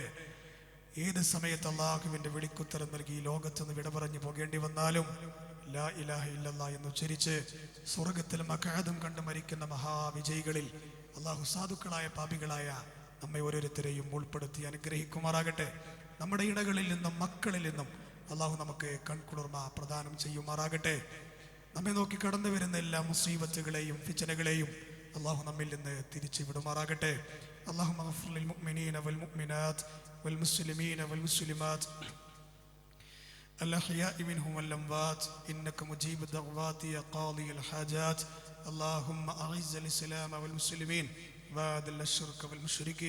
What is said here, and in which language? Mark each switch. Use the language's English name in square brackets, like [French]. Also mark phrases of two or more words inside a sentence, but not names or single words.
[Malayalam] ഏത് സമയത്ത് അള്ളാഹുവിന്റെ വിളിക്കുത്തരം നൽകി ഈ ലോകത്തുനിന്ന് വിട പറഞ്ഞു പോകേണ്ടി വന്നാലും [Arabic] لا إله إلا الله [Malayalam] എന്ന് ഉച്ചരിച്ച് സ്വർഗത്തിൽ മഖഅദും കണ്ട് മരിക്കുന്ന മഹാവിജയികളിൽ അള്ളാഹു സാധുക്കളായ പാപികളായ നമ്മെ ഓരോരുത്തരെയും ഉൾപ്പെടുത്തി അനുഗ്രഹിക്കുമാറാകട്ടെ. നമ്മുടെ ഇടകളിൽ നിന്നും മക്കളിൽ നിന്നും അള്ളാഹു നമുക്ക് കൺകുളിർമ പ്രദാനം ചെയ്യുമാറാകട്ടെ. നമ്മെ നോക്കി കടന്നു വരുന്ന എല്ലാ മുസീബത്തുകളെയും ഫിത്നകളെയും അള്ളാഹു നമ്മിൽ നിന്ന് തിരിച്ചു വിടുമാറാകട്ടെ. [Arabic] اللهم اغفر للمؤمنين والمؤمنات والمسلمين والمسلمات الأحياء منهم والأموات إنك مجيب الدعوات يا قاضي الحاجات. اللهم أعز الإسلام والمسلمين وأذل الشرك والمشركين.